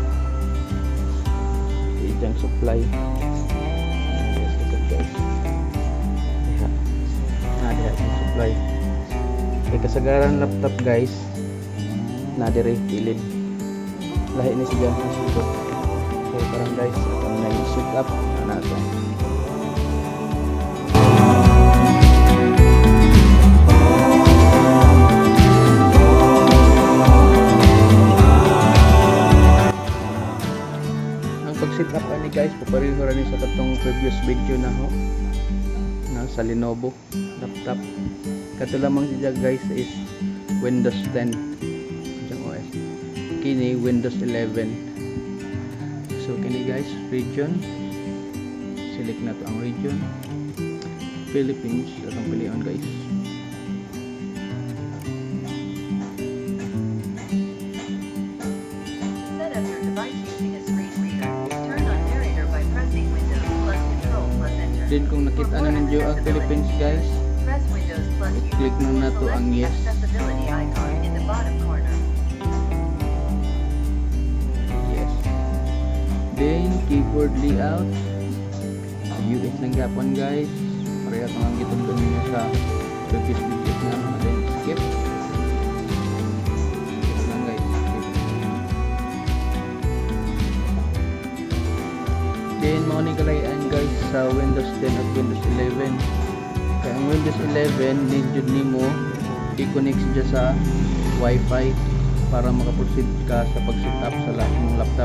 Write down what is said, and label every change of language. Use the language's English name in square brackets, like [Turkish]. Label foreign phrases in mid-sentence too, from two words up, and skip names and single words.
[Cebuano] Iyang supply. Yes, likod guys. Diha yung supply. try. Kay kasagaran laptop guys na dire kilid. Lahi ni siya nasukot. So parang guys, ang nag-set up na natin. Pag-set up ani guys, papareho ra ni sa katong [English] previous video [Cebuano] na ho na sa Lenovo laptop. Kato lamang siya guys is Windows 10 jang OS. Kini Windows 11. So kini guys, region. Select na to ang region. Philippines atong pilion guys. Then kung nakita na ninyo ang Philippines guys, click na to ang yes. Yes. Then [English] keyboard layout, [Cebuano] US ng Japan guys. Pareha kung ang gitundon niyo sa [English] previous videos [Cebuano] na then skip. Skip lang guys. Then mo ni kalayan guys sa Windows 10 at Windows 11. Kaya ang Windows 11 need jud nimo i-connect siya sa Wi-Fi para makaproceed ka sa pag-set up sa mong laptop.